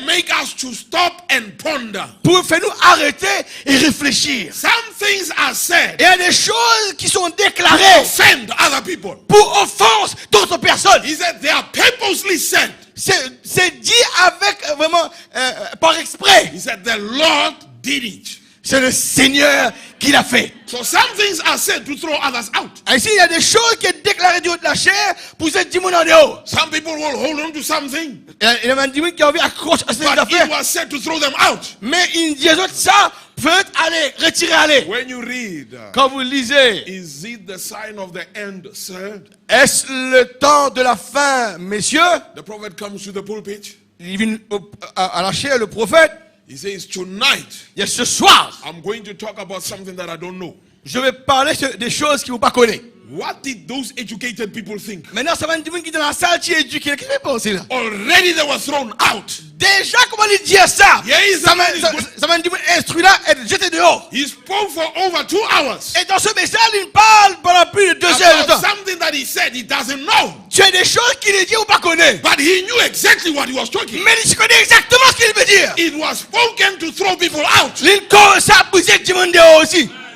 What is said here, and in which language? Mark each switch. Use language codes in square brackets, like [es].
[en] to make us to stop and ponder. [fr] pour faire nous arrêter et réfléchir. [en] Some things are said [fr] Il y a des choses qui sont [en] to [fr] déclarées [en] offend other people. [fr] pour offense d'autres personnes. [en] He said they are purposely said. [fr] C'est dit avec vraiment par exprès. [en] He said the Lord did it. [fr] C'est le Seigneur qui l'a fait. [en] So some things are said to throw others out. [fr] Ainsi, il y a des choses qui sont déclarées du haut de la chair pour ce démon en dehors. [en] Some people will hold on to something, [fr] Il y a un démon qui a envie d'accrocher à ces [en] but it [fr] affaires. [en] was said to throw them out. [fr] Mais il dit aux autres, ça peut aller, retirer, aller. [en] When you read, [fr] Quand vous lisez, [en] is it the sign of the end, sir? [fr] est-ce le temps de la fin, messieurs? [en] The prophet comes to the pulpit. [fr] Il vient à la chair, le prophète. [en] He says, tonight, [fr] Il y a ce soir, [en] I'm going to talk about something that I don't know. [fr] je vais parler des choses qu'ils ne vont pas connaître. [en] What did those educated people think? [fr] Maintenant, ça va un démon qui est dans la salle, qui est éduqué. Qu'est-ce que vous pensez là? [en] Already they were thrown out. [fr] Déjà, comment il dit ça? [en] Yes, [fr] Ça va un démon instruit là, être jeté dehors. [en] He spoke for over 2 hours [fr] Et dans ce message, il parle pendant plus de 2 heures de [en] about [fr] temps. [en] something that he said he doesn't know. [fr] Tu as des choses qu'il dit ou pas connaît. [en] But he knew exactly what he was talking. [fr] Mais il connaît exactement ce qu'il veut dire. [en] It was spoken to throw people out. [fr] Il commence à pousser le démon dehors aussi.